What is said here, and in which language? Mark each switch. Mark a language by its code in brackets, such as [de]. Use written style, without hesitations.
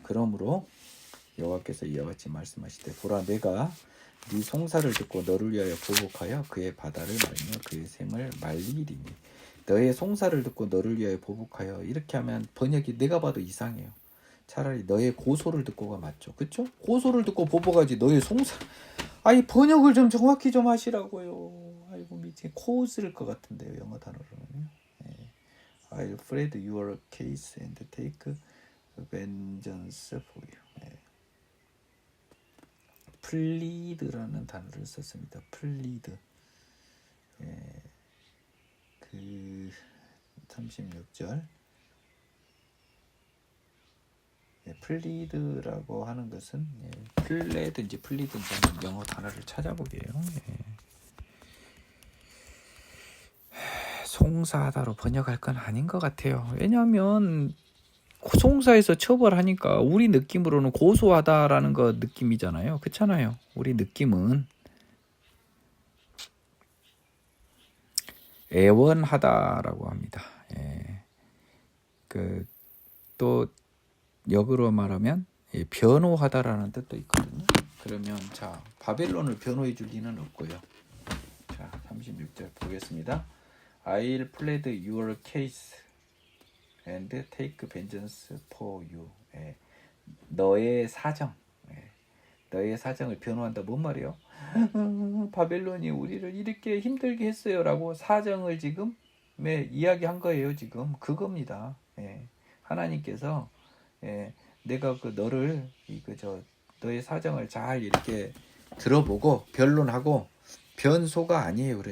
[ko] 그러므로 여호와께서 이와 같이 말씀하시되 보라 내가 네 송사를 듣고 너를 위하여 보복하여 그의 바다를 말며 그의 샘을 말리리니 너의 송사를 듣고 너를 위하여 보복하여 이렇게 하면 번역이 내가 봐도 이상해요. 차라리 너의 고소를 듣고가 맞죠. 그쵸? 고소를 듣고 보복하지 너의 송사. 아니 번역을 좀 정확히 좀 하시라고요. 아이고 미친 코스일 것 같은데요. 영어 단어로는요. 네. [en] I'll plead your case and take vengeance for you. [ko] 네. 플리드라는 단어를 썼습니다. 플리드. 예, 그 36절. 예, 플리드라고 하는 것은 플레든지 플리든지 하는 영어 단어를 찾아보게요. 예. 송사하다로 번역할 건 아닌 것 같아요. 왜냐하면 송사에서 처벌하니까 우리 느낌으로는 고소하다라는 거 느낌이잖아요. 그렇잖아요. 우리 느낌은 애원하다라고 합니다. 예. 또 역으로 말하면 변호하다라는 뜻도 있거든요. 그러면 자 바벨론을 변호해 줄 리는 없고요. 자 36절 보겠습니다. [en] I'll plead your case and take vengeance for you. [ko] 예. 너의 사정, 너의 사정을 변호한다. 뭔 말이에요? 바벨론이 우리를 이렇게 힘들게 했어요라고 사정을 지금 이야기한 거예요. 지금 그겁니다. 하나님께서 내가 너를 너의 사정을 잘 이렇게 들어보고 변론하고 변소가 아니에요.